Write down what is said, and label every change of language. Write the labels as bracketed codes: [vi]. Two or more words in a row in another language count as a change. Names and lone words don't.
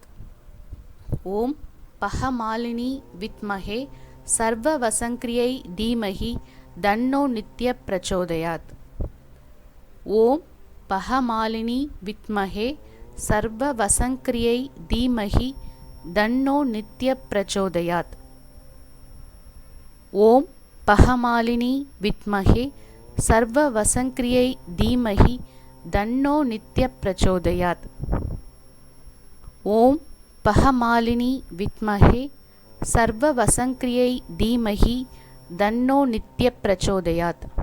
[sa] ॐ भगमालिनी विद्महे सर्ववशङ्करियै धीमहि तन्नो नित्य प्रचोदयात्. ॐ भगमालिनी विद्महे सर्ववशङ्करियै धीमहि तन्नो नित्य प्रचोदयात्. ஓம் पहमालिनी विद्महे सर्ववसंक्रियै धीमहि तन्नो नित्यः प्रचोदयात्। ओम पहमालिनी विद्महे सर्ववसंक्रियै धीमहि तन्नो नित्यः प्रचोदयात्।